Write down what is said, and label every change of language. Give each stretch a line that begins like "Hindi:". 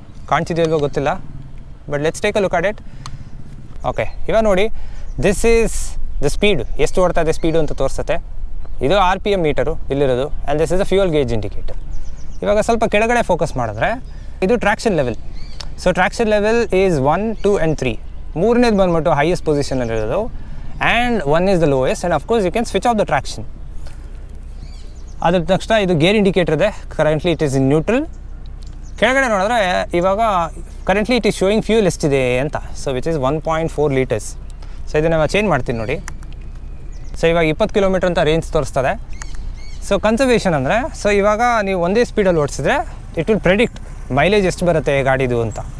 Kannada: ಕಾಣ್ತಿದೆಯಲ್ವೋ ಗೊತ್ತಿಲ್ಲ,
English: But let's take a look at it. Okay,
Kannada: ಇವಾಗ ನೋಡಿ,
English: this is the speed,
Kannada: ಎಷ್ಟು ಓಡ್ತಾ ಇದೆ ಸ್ಪೀಡು ಅಂತ ತೋರಿಸುತ್ತೆ. ಇದು RPM ಮೀಟರು ಇಲ್ಲಿರೋದು,
English: And this is the fuel gauge indicator.
Kannada: ಇವಾಗ ಸ್ವಲ್ಪ ಕೆಳಗಡೆ ಫೋಕಸ್ ಮಾಡಿದ್ರೆ ಇದು traction level.
English: So traction level is 1, 2 and 3.
Kannada: ಮೂರನೇದು ಬಂದ್ಬಿಟ್ಟು highest ಪೊಸಿಷನಲ್ಲಿರೋದು,
English: And 1 is the lowest, and of course you can switch off the traction.
Kannada: ಅದ್ರ ತಕ್ಷಣ ಇದು ಗೇರ್ ಇಂಡಿಕೇಟರ್ ಇದೆ.
English: Currently it is in neutral.
Kannada: ಕೆಳಗಡೆ ನೋಡಿದ್ರೆ ಇವಾಗ
English: currently it is showing
Kannada: fuel ಎಷ್ಟಿದೆ ಅಂತ.
English: So which is 1.4 litres.
Kannada: So ಇದನ್ನು ಚೇಂಜ್ ಮಾಡ್ತೀನಿ ನೋಡಿ. ಸೊ ಇವಾಗ 20 ಕಿಲೋಮೀಟ್ರ್ ಅಂತ ರೇಂಜ್ ತೋರಿಸ್ತದೆ. ಸೊ ಕನ್ಸರ್ವೇಷನ್ ಅಂದರೆ, ಸೊ ಇವಾಗ ನೀವು ಒಂದೇ ಸ್ಪೀಡಲ್ಲಿ ಓಡಿಸಿದ್ರೆ
English: it will predict mileage
Kannada: ಎಷ್ಟು ಬರುತ್ತೆ ಗಾಡಿದು ಅಂತ.